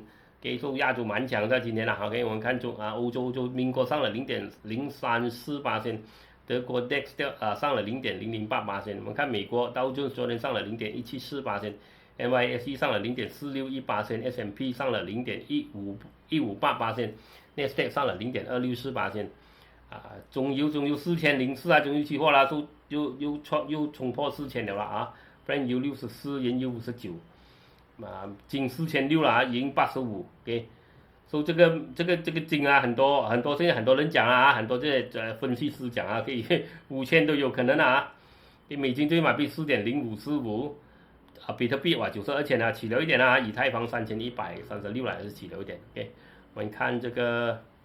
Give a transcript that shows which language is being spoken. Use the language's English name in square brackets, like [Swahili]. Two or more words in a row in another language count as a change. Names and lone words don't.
[Chinese] 給說亞洲蠻強的今天了，OK， 我們看歐洲就英國上了0.034%，德國 DAX 上了0.008%，我們看美國道瓊斯昨天上了0.174%，NYSE 上了0.461%，S&P 上了0.158%，NASDAQ 上了0.264%，中油4004中油期貨啦，又衝破4000了 Brent 油64，原油59。金4600了銀85，OK， 所以這個金很多現在很多人講很多這些分析師講可以5000都有可能美金對馬幣4.0545，比特幣92000起了一點以太坊3136還是起了一點 ，OK， 我們看這個